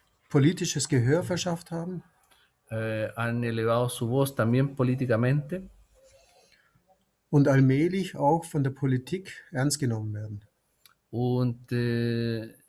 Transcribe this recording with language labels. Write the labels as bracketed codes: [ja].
[de] politisches Gehör verschafft haben [es] han elevado su voz también políticamente [de] und allmählich auch von der Politik ernst genommen werden.